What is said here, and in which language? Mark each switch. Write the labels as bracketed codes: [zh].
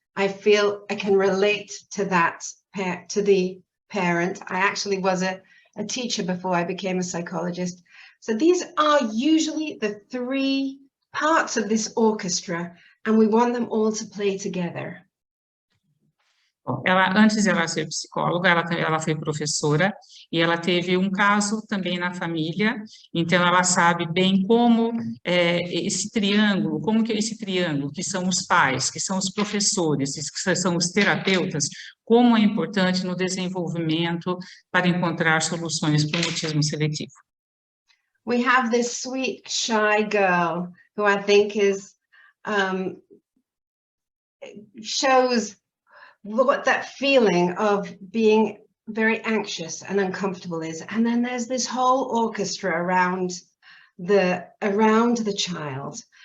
[en] I feel I can relate to that, to the parent. I actually was a teacher before I became a psychologist. So these are usually the three parts of this orchestra, and we want them all to play together. [pt] Ela, antes de ela ser psicóloga, ela foi professora e ela teve um caso também na família, então ela sabe bem como esse triângulo, que são os pais, que são os professores, que são os terapeutas, como é importante no desenvolvimento para encontrar soluções para o mutismo seletivo. [en] We have this sweet, shy girl who I think is shows what that feeling of being very anxious and uncomfortable is, and then there's this whole orchestra around the child.